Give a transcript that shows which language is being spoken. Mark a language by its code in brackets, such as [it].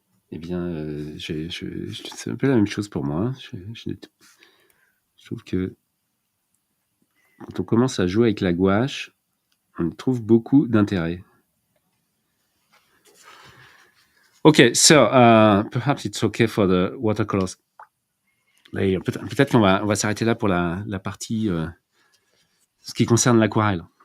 [fr] Eh bien, c'est un peu la même chose pour moi. Je trouve que quand on commence à jouer avec la gouache, on trouve beaucoup d'intérêt. [en] Okay, so perhaps it's okay for the watercolors. [fr] Peut-être qu'on va s'arrêter là pour la partie ce qui concerne l'aquarelle.